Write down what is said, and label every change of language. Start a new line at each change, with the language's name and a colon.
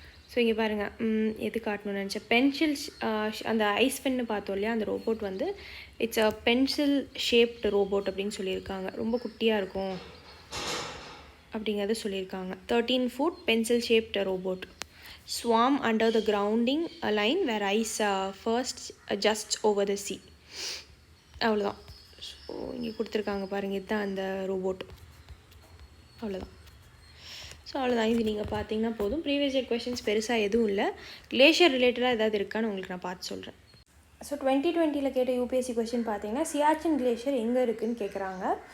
Tamil: So இங்கே பாருங்கள், எது காட்டணும்னு நினச்சேன், பென்சில் அந்த ஐஸ் பென்னு பார்த்தோம் இல்லையா, அந்த ரோபோட் வந்து
English: it's a pencil shaped robot
Tamil: அப்படின்னு சொல்லியிருக்காங்க. ரொம்ப குட்டியாக இருக்கும் அப்படிங்கிறத சொல்லியிருக்காங்க.
English: 13 foot pencil shaped robot swarm under the grounding line where ice first adjusts over the sea.
Tamil: அவ்வளோதான். ஸோ இங்கே கொடுத்துருக்காங்க பாருங்கள், இதுதான் அந்த ரோபோட். அவ்வளோதான். ஸோ அவ்வளோதான். இது நீங்கள் பார்த்தீங்கன்னா போதும். ப்ரீவியஸ் இயர் கொஸ்டின்ஸ் பெருசாக எதுவும் இல்லை. கிளேஷியர் ரிலேட்டடாக ஏதாவது இருக்கான்னு உங்களுக்கு நான் பார்த்து சொல்கிறேன். ஸோ 2020 கேட்ட யூபிஎஸ்சி கொஸ்டின் பார்த்தீங்கன்னா, சியாச்சின் கிளேஷியர் எங்கே இருக்குதுன்னு கேட்குறாங்க.